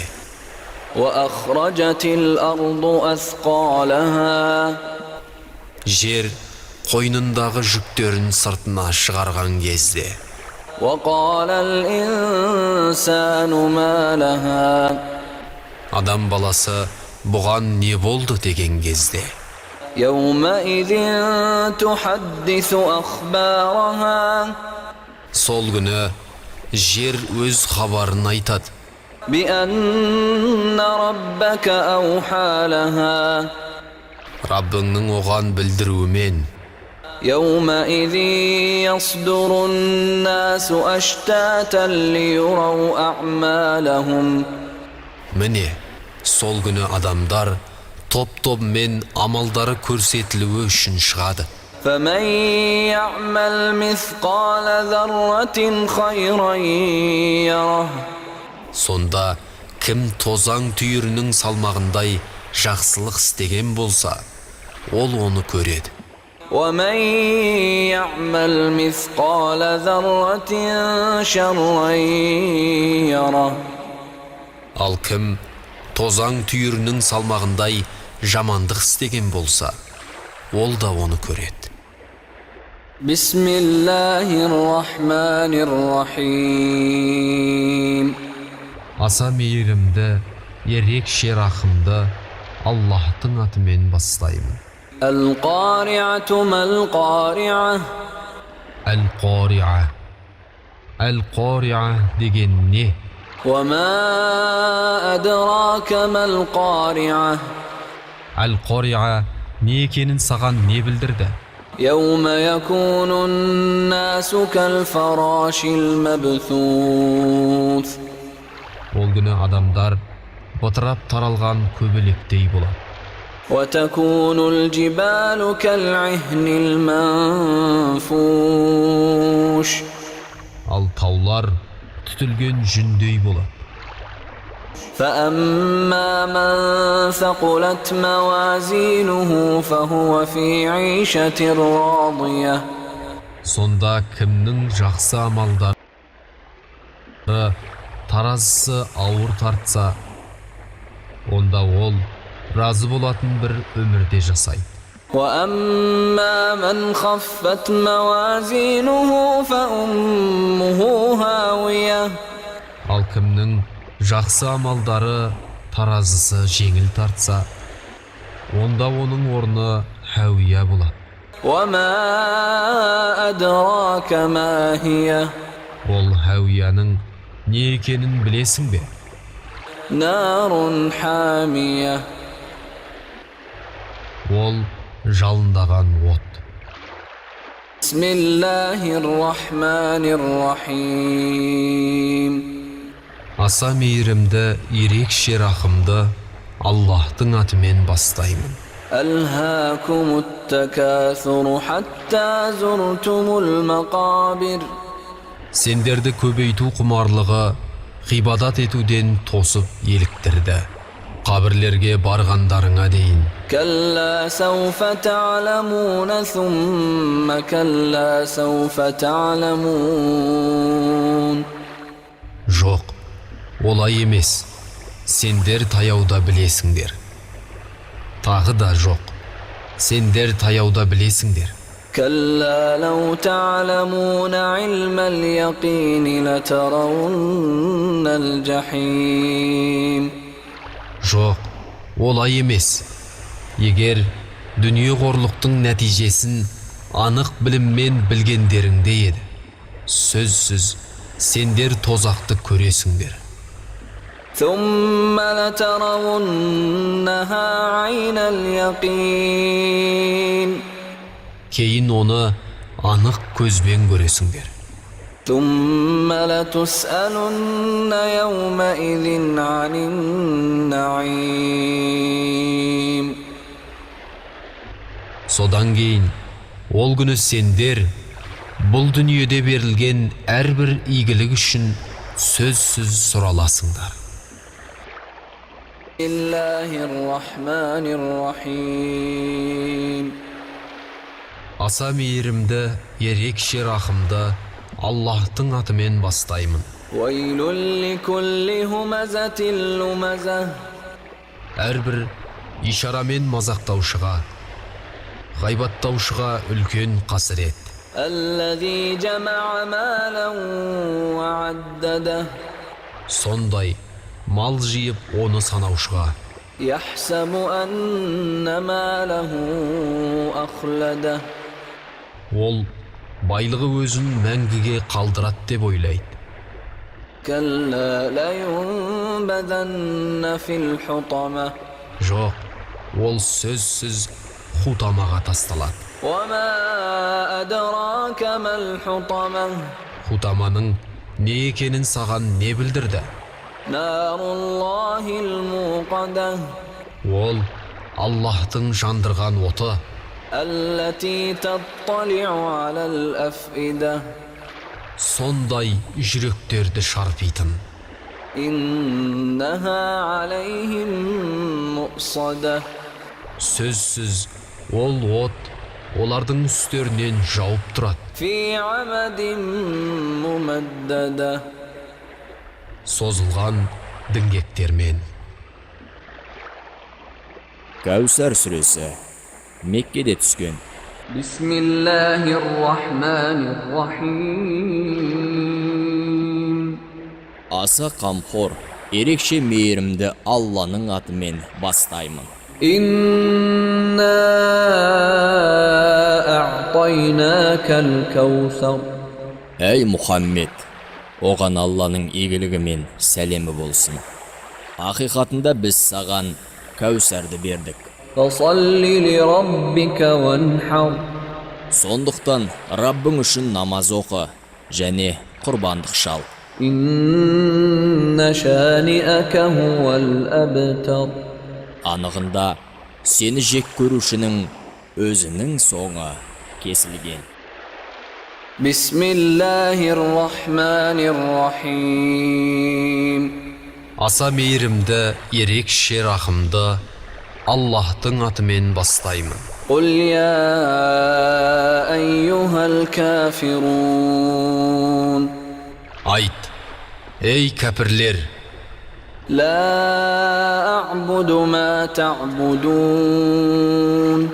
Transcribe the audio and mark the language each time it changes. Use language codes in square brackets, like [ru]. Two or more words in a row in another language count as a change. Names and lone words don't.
[ar] وأخرجت الأرض أثقالها [kk] жер қойнындағы жүктерін сыртына шығарған кезде, [ar] وقال الإنسان ما لها [kk] адам баласы бұған не болды деген кезде, [ar] يومئذ تحدث أخبارها [kk] сол күні жер өз хабарын айтады. [ar] بأن ربك أوحى لها [kk] Раббыңның оған білдіруімен, [ar] يومئذ يصدر الناس أشتاتا ليروا أعمالهم [kk] міне, сол күні адамдар топ-топмен амалдары көрсетілуі үшін шығады. [ar] فمن يعمل مثقال ذرة خيرا يره [kk] Сонда кім тозаң түйірінің салмағындай жақсылық істеген болса, ол оны көреді. [ar] ومن يعمل مثقال ذرة شرا يره [kk] Ал кім тозаң түйірінің салмағындай жамандық істеген болса, ол да оны көреді. [ar] بسم الله الرحمن الرحيم [kk] Аса мейірімді, ерекше рахымды Аллахтың атымен бастаймын. [ar] القارعة ما القارعة [kk] Әл-Қари'a. Әл-Қари'a деген не? [ar] وما أدراك ما القارعة [kk] Әл-Қари'a не екенін саған не білдірді? [ar] يوم يكون الناس كالفراش المبثوث [kk] Ол күні адамдар бытырап таралған көбелектей болады. [ar] وتكون الجبال كالعهن المنفوش [kk] Ал таулар түтілген жүндей болады. [ar] فأما من ثقلت موازينه فهو في عيشة راضية [kk] Сонда кімнің жақсы амалдары таразысы ауыр тартса, онда ол разы болатын бір өмірде жасайды. [ar] وأما من خفت موازينه فأمه هاوية [kk] Ал кімнің жақсы амалдары таразысы жеңіл тартса, онда оның орны хауия болады. [ar] وما أدراك ما هي [kk] Ол хауияның не екенін білесің бе? [ar] نار حامية [kk] Ол жалындаған от. [ar] بسم الله الرحمن الرحيم [kk] Аса мейірімді, ерекше рахымды Аллахтың атымен бастаймын. [ar] ألهاكم التكاثر حتى زرتم المقابر [kk] Сендерді көбейту құмарлығы ғибадат етуден тосып еліктірді. Kabirlerge bargandarыңa дейін. [ar] كلا سوف تعلمون ثم كلا سوف تعلمون [kk] Жоқ, олай емес. Сендер таяуда білесіңдер. Тағы да жоқ. Сендер таяуда білесіңдер. [ar] كلا لو تعلمون علم اليقين لترون الجحيم [kk] Жоқ, олай емес. Егер дүние қорлықтың нәтижесін анық біліммен білгендеріңде еді, сөзсіз сендер тозақты көресіңдер. [ar] ثم لترونها عين اليقين [kk] Кейін оны анық көзбен көресіңдер. [ar] ثم لتسألن يومئذ عن النعيم [kk] Содан кейін, ол күні сендер бұл дүниеде берілген әрбір игілік үшін сөзсіз сұраласыңдар. [ar] الله الرحمن الرحيم [kk] Аса мейірімді, ерекше рахымды Аллахтың атымен бастаймын. [ar] ويل لكل همزة لمزة [kk] Әрбір ишарамен мазақтаушыға, ғайбаттаушыға үлкен қасірет. [ar] الذي جمع مالا وعدده [kk] Сондай мал жиып оны санаушыға, [ar] يحسب أن ماله أخلده [kk] ол байлығы өзін мәңгіге қалдырат деп ойлайды. [ar] كلا لينبذن في الحطمة [kk] Жоқ, ол сөзсіз хутамаға тасталады. [ar] وما أدراك ما الحطمة [kk] Хутаманың не екенін саған не білдірді? [ar] نار الله الموقدة [kk] Ол Аллахтың жандырған оты, [ar] التي تطلع على الأفئدة [kk] сондай жүректерді шарпитын. [ar] إنها عليهم مؤصدة [kk] Сөзсіз ол от олардың үстерінен жауып тұрады. [ar] في عمد ممددة [kk] Созылған діңгектермен. Кәусар сүресі Меккеде түскен. [ar] بسم الله الرحمن الرحيم [kk] Аса қамқор, ерекше мейірімді Алланың атымен бастаймын. [ar] إنا أعطيناك الكوثر [kk] Әй Мұхаммед, оған Алланың игілігі мен сәлемі болсын. Ақиқатында біз саған Кәусәрді бердік. [ar] فصل لربك وانحر [kk] Сондықтан Раббың үшін намаз оқы және құрбандық шал. [ar] إن شانئك هو الأبتر [kk] Анығында сені жек көрушінің өзінің соңы кесілген. [ar] بسم الله الرحمن الرحيم [kk] Аса мейірімді, ерекше рахымды Аллахтың атымен бастаймын. [ar] قل يا أيها الكافرون [kk] Айт, ей кәпірлер, [ar] لا أعبد ما تعبدون